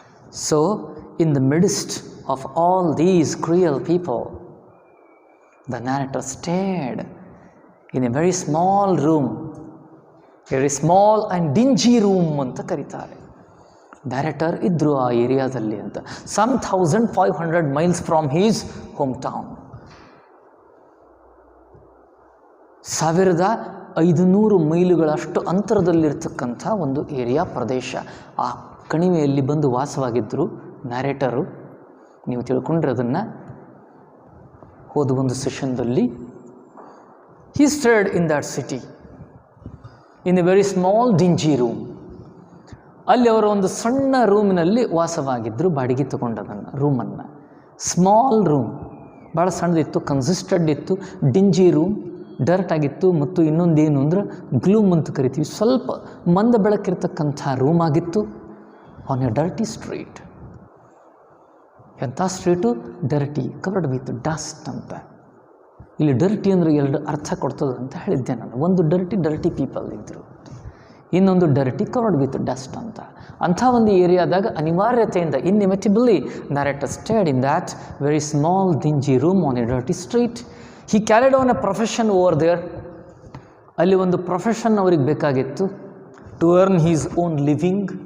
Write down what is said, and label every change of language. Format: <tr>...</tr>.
<en>So in the midst of all these cruel people, the narrator stayed in a very small room, very small and dingy room</en> <kn>ಅಂತ ಕರೀತಾರೆ. Director ಇದ್ದರು ಆ ಏರಿಯಾದಲ್ಲಿ ಅಂತ.</kn> <en>some 1500 miles from his hometown.</en> <kn>1500 ಮೈಲುಗಳಷ್ಟು ಅಂತರದಲ್ಲಿರ್ತಕ್ಕಂಥ ಒಂದು area ಪ್ರದೇಶ. ಆ ಕಣಿವೆಯಲ್ಲಿ ಬಂದು ವಾಸವಾಗಿದ್ದರು ನ್ಯಾರೇಟರು. ನೀವು ತಿಳ್ಕೊಂಡ್ರೆ ಅದನ್ನು ಹೋದ ಒಂದು ಸೆಷನ್ದಲ್ಲಿ.</kn> <en>he stayed in that city in a very small dingy room.</en> <kn>ಅಲ್ಲಿ ಅವರು ಒಂದು ಸಣ್ಣ ರೂಮಿನಲ್ಲಿ ವಾಸವಾಗಿದ್ದರು, ಬಾಡಿಗೆ ತಗೊಂಡದನ್ನು ರೂಮನ್ನು.</kn> <en>small room,</en> <kn>ಭಾಳ ಸಣ್ಣದಿತ್ತು, ಕನ್ಸಿಸ್ಟೆಡ್ ಇತ್ತು, ಡಿಂಜಿ ರೂಮ್, ಡರ್ಟ್ ಆಗಿತ್ತು. ಮತ್ತು ಇನ್ನೊಂದೇನು ಅಂದ್ರೆ ಗ್ಲೂಮ್ ಅಂತ ಕರಿತೀವಿ, ಸ್ವಲ್ಪ ಮಂದ ಬೆಳಕಿರ್ತಕ್ಕಂಥ ರೂಮ್ ಆಗಿತ್ತು.</kn> <en>On a dirty street.</en> <kn>ಎಂಥ street?</kn> <en>dirty, covered with dust</en> <kn>ಅಂತ. ಇಲ್ಲಿ ಡರ್ಟಿ ಅಂದರೆ ಎರಡು ಅರ್ಥ ಕೊಡ್ತದೆ ಅಂತ ಹೇಳಿದ್ದೆ ನಾನು. ಒಂದು ಡರ್ಟಿ ಪೀಪಲ್ ಇದ್ದರು, ಇನ್ನೊಂದು</kn> <en>dirty covered with dust</en> <kn>ಅಂತ. ಅಂಥ ಒಂದು ಏರಿಯಾದಾಗ ಅನಿವಾರ್ಯತೆಯಿಂದ</kn> <en>Inevitably narrator stayed in that very small dingy room on a dirty street. He carried on a profession over there.</en> <kn>ಅಲ್ಲಿ ಒಂದು ಪ್ರೊಫೆಷನ್ ಅವ್ರಿಗೆ ಬೇಕಾಗಿತ್ತು,</kn> <en>To earn his own living.</en>